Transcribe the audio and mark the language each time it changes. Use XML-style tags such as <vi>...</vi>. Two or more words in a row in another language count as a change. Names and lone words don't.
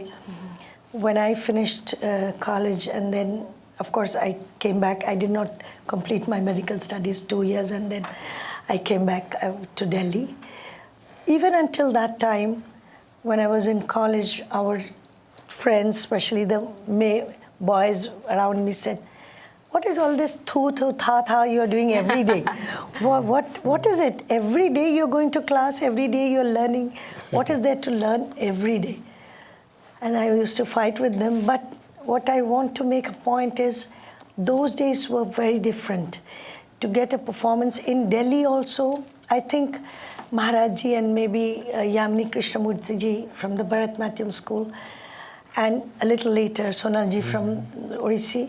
<en>When I finished college, and then of course I came back, I did not complete my medical studies 2 years, and then I came back to Delhi. Even until that time, when I was in college, our friends, especially the boys around me, said, "What is all this thu tha tha you are doing every day? What is it? Every day you're going to class, every day you're learning. What is there to learn every day?" And I used to fight with them. But what I want to make a point is, those days were very different. To get a performance in Delhi also, I think Maharaj-ji and maybe Yamini Krishnamurti-ji from the Bharatanatyam school, and a little later Sonal-ji from Odissi.</en>